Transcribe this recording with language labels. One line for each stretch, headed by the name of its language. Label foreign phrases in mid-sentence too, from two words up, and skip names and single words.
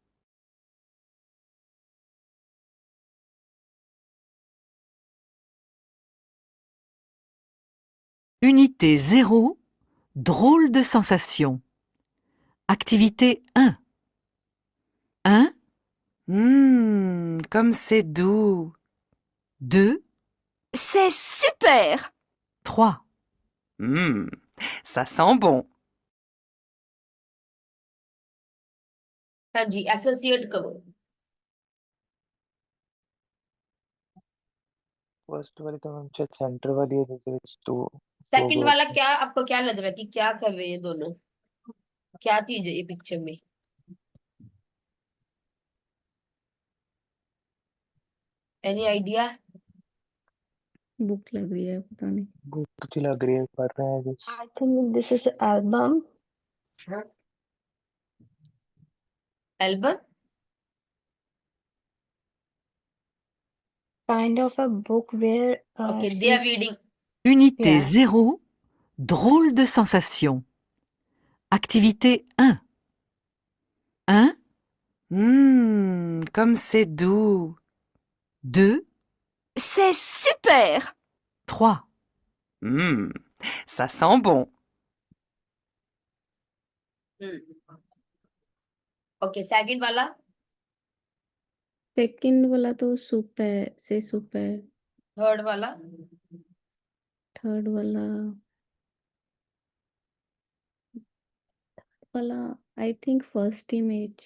French: Unité 0, drôle de sensation. Activité 1. 1. Comme c'est doux. 2. C'est super! 3. Ça sent bon.
Hindi: हाँ जी, एसोसिएट करो। फर्स्ट वाली तो मैम शायद सेंटर वाली है जैसे तो सेकंड वाला वर्ड्स क्या आपको क्या लग रहा है कि क्या कर रहे हैं दोनों? क्या चीज है ये पिक्चर में?
English: Any idea?
Hindi: बुक लग रही है, पता नहीं। बुक सी लग रही है, पढ़ रहे हैं जिस
English: I think this is the album. एल्बम? Kind of a book where Okay, they are she रीडिंग।
French: Unité Yeah. 0, drôle de sensation. Activité 1. 1. Comme c'est doux. 2. C'est super! 3. Ça sent bon.
Hindi: ओके, सेकंड वाला? सेकंड वाला तो सुप है, से सुप है। थर्ड वाला? थर्ड वाला
English: I think first image.